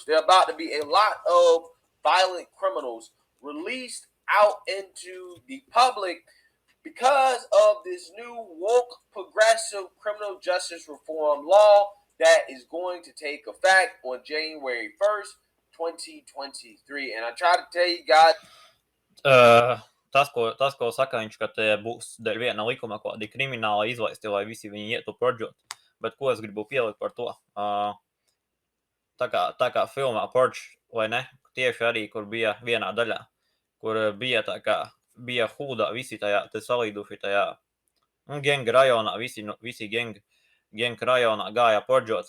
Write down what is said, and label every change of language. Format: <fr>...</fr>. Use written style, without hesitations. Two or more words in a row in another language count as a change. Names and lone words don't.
<en>There are about to be a lot of violent criminals released out into the public because of this new woke progressive criminal justice reform law that is going to take effect on January 1st, 2023. And I try to tell you guys...</en> <lv>Tas, ko saka viņš, ka te būs dēļ viena likuma kādi krimināli izlaisti, lai visi viņi ietu purģot. Bet ko es gribu pielikt par to? Tā kā filmā Purge, vai ne? Tieši arī, kur bija vienā daļā, kur bija tā kā, bija hūdā visi tajā, te salīduši tajā genga rajonā, visi genga rajonā gāja purģot.</lv>